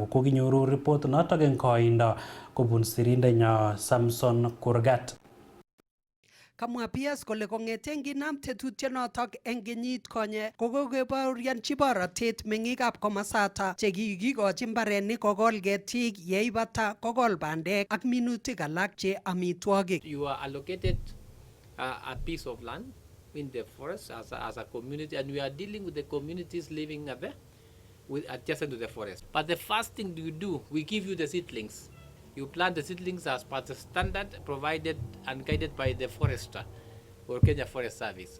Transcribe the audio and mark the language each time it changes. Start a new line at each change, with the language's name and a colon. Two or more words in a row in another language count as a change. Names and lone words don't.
Kalenjin: Kokinyoru report notok eng koindo kobun sirindenyo Samson Kurgat. Kamwa PS kole kong'eten kinam tetutyonotok eng kenyit konye kokokebaorionchi borotet meng'ikab komasata chekikikochi mbarenik kokol ketik yeibata kokol bandek ak minutik alak che amitwogik.
English: You are allocated a piece of land in the forest as a community, and we are dealing with the communities living there adjacent to the forest. But the first thing you do, we give you the seedlings. You plant the seedlings as per the standard provided and guided by the forester or Kenya Forest Service.